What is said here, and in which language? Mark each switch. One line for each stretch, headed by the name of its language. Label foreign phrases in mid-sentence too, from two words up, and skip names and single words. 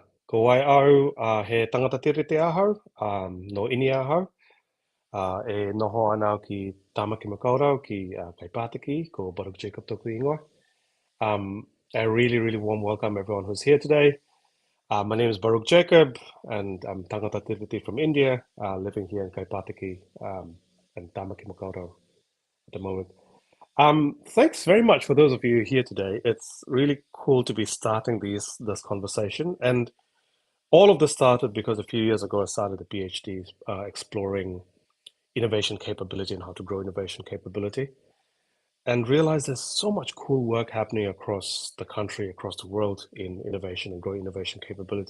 Māori: Ko wai au he tangata tiriti ahau, no ini ahau, e noho ana ki Tamaki Makaurau ki Kaipatiki, ko Baruch Jacob toku ingoa.
English: A really, really warm welcome everyone who's here today. My name is Baruch Jacob, and I'm
Māori: tangata tiriti
English: from India, living here in Kaipatiki and Tamaki Makaurau at the moment. Thanks very much for those of you here today. It's really cool to be starting this conversation, and all of this started because a few years ago I started a PhD exploring innovation capability and how to grow innovation capability, and realized there's so much cool work happening across the country, across the world in innovation and growing innovation capability.